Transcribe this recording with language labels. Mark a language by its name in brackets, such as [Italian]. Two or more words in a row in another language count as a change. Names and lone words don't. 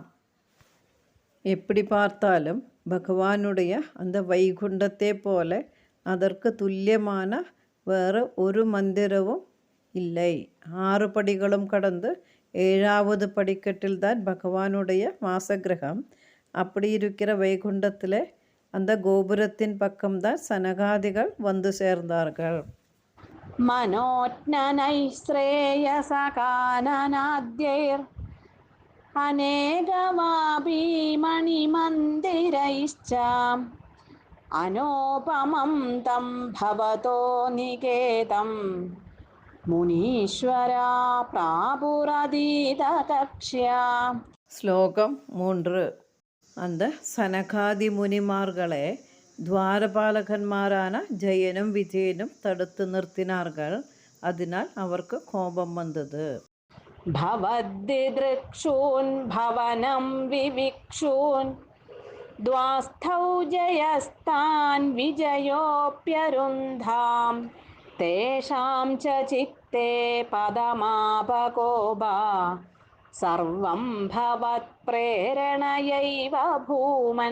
[Tamil] எப்படி பார்த்தாலும் பகவானுடைய அந்த வைகுண்டத்தை போல அதற்கு துல்லியமான வேறு ஒரு மந்திரமும் இல்லை. 6 படிகளும் கடந்து 7வது படிக்கட்டில் தான் பகவானுடைய வாசகிரகம். அப்படி இருக்கிற வைகுண்டத்தில் அந்த கோபுரத்தின் பக்கம்தான் சனகாதிகள் வந்து சேர்ந்தார்கள். [Sanskrit] മനോജ്ഞനൈശ്രേയസകാനനാദ്യൈർ അനേകമാഭീമണിമന്ദിരൈശ്ച അനോപമം തം ഭവതോ നികേതം മുനീശ്വരാ പ്രാപുരതീതകക്ഷ്യാ. [Tamil] ஸ்லோகம் 3. அந்த சனகாதி முனிமார்களை துவாரபாலகன்மாரான ஜெயனும் விஜயனும் தடுத்து நிறுத்தினார்கள். அதனால் அவருக்கு கோபம் வந்தது. [Sanskrit] ഭവദ്ദിദൃക്ഷൂൻ ഭവനം വിവിക്ഷൂൻ ദ്വാസ്ഥൗ ജയസ്താൻ വിജയോപ്യരുന്ധാം തേഷാം ച ചിത്തേ പദമാപകോപ സർവം ഭവത് പ്രേരണയൈവ ഭൂമൻ.